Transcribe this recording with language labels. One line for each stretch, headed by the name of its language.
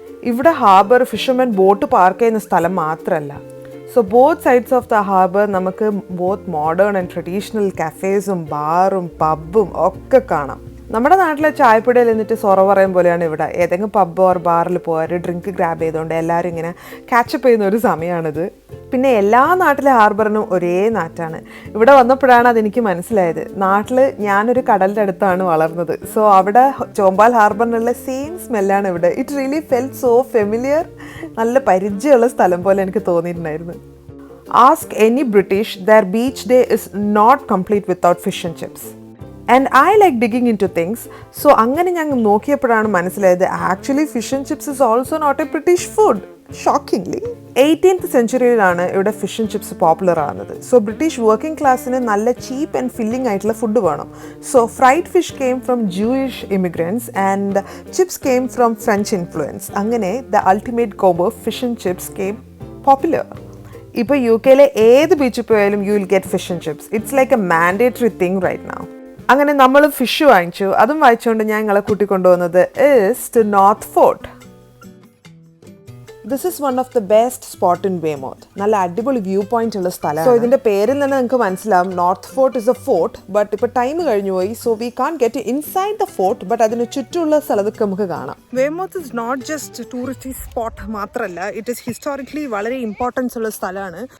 Malayalam: ഇവിടെ harbour fishermen boat park ചെയ്യുന്ന സ്ഥലം മാത്രമല്ല.
English: So both sides of the harbour നമുക്ക് both modern and traditional cafes-ഉം
Malayalam: ബാറും പബ്ബും ഒക്കെ കാണാം. നമ്മുടെ നാട്ടിലെ ചായപ്പൊടിയിൽ എന്നിട്ട് സൊറ പറയും പോലെയാണ് ഇവിടെ. ഏതെങ്കിലും പബ്ബ് ഓർ ബാറിൽ പോയാൽ ഡ്രിങ്ക് ഗ്രാബ് ചെയ്തുകൊണ്ട് എല്ലാവരും ഇങ്ങനെ കാച്ചപ്പ് ചെയ്യുന്ന ഒരു സമയമാണിത്. പിന്നെ എല്ലാ നാട്ടിലെ ഹാർബറിനും ഒരേ നാറ്റാണ്. ഇവിടെ വന്നപ്പോഴാണ് അതെനിക്ക് മനസ്സിലായത്. നാട്ടിൽ ഞാനൊരു കടലിൻ്റെ അടുത്താണ് വളർന്നത്. സോ അവിടെ ചോമ്പാൽ ഹാർബറിനുള്ള സെയിം സ്മെല്ലാണ് ഇവിടെ.
English: It really felt so familiar.
Malayalam: നല്ല പരിചയമുള്ള സ്ഥലം പോലെ എനിക്ക് തോന്നിയിട്ടുണ്ടായിരുന്നു.
English: Ask any British, their beach day is not complete without fish and chips. And I like digging into things. So
Malayalam: അങ്ങനെ ഞാൻ നോക്കിയപ്പോഴാണ് മനസ്സിലായത്
English: Actually fish and chips is also not a British food.
Malayalam: Shockingly 18th സെഞ്ച്വറിയിലാണ് ഇവിടെ fish and chips popular ആകുന്നത്. So British working ക്ലാസ്സിന് നല്ല
English: cheap and filling
Malayalam: ആയിട്ടുള്ള food വേണം.
English: So fried fish came from Jewish immigrants and chips came from French influence. അങ്ങനെ the ultimate combo fish and chips came popular.
Malayalam: ഇപ്പോൾ UK-ലെ ഏത് ബീച്ചിൽ പോയാലും
English: You will get fish and chips. It's like a mandatory thing right now.
Malayalam: അങ്ങനെ നമ്മൾ fish വാങ്ങിച്ചു. അതും വാങ്ങിച്ചുകൊണ്ട് ഞാൻ ഞങ്ങളെ കൂട്ടിക്കൊണ്ടുവന്നത്
English: is to Nothe Fort. This is one of the best spot in Weymouth.
Malayalam: നല്ല അടിപൊളി വ്യൂ പോയിന്റ് ഉള്ള സ്ഥലമാണ്. സോ ഇതിന്റെ പേരിൽ തന്നെ നിങ്ങൾക്ക് മനസ്സിലാവും
English: North Fort is a fort.
Malayalam: But ഇപ്പോൾ ടൈം കഴിഞ്ഞു പോയി.
English: So we can't get inside the fort.
Malayalam: But അതിന് ചുറ്റുമുള്ള സ്ഥലത്തൊക്കെ നമുക്ക് കാണാം.
English: Weymouth is not just tourist spot
Malayalam: മാത്രമല്ല,
English: it is historically
Malayalam: വളരെ ഇമ്പോർട്ടൻസ് ഉള്ള സ്ഥലമാണ്.